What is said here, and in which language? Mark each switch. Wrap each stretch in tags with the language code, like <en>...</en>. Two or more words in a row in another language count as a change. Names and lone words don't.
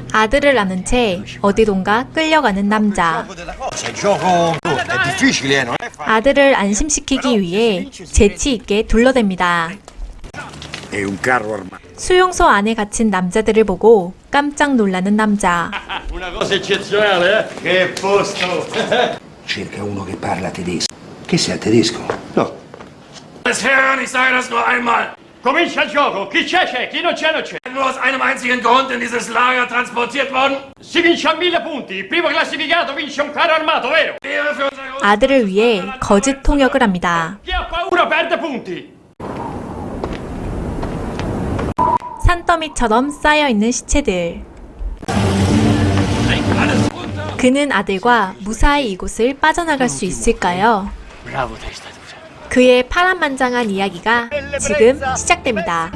<ko>아들을 낳은 채 어디론가 끌려가는 남자. 아들을 안심시키기 위해 재치 있게 둘러댑니다. 수용소 안에 갇힌 남자들을 보고 깜짝 놀라는 남자.</ko> <it>Cerca uno che parla tedesco. Che sia tedesco? No.</it> <de>Herren, ich sage das nur einmal.</de> <it>Comincia il gioco. Chi c'è? Chi non c'è, non c'è.</it> <de>Nur aus einem einzigen Grund in dieses Lager transportiert worden.</de> <it>Si vince a 1000 punti. Il primo classificato vince un carro armato, vero?</it> <ko>아들을 위해 거짓 통역을 합니다.</ko> <it>Chi ha paura perde punti.</it> <ko>산더미처럼 쌓여있는 시체들. 그는 아들과 무사히 이곳을 빠져나갈 수 있을까요? 그의 파란만장한 이야기가 지금 시작됩니다.</ko>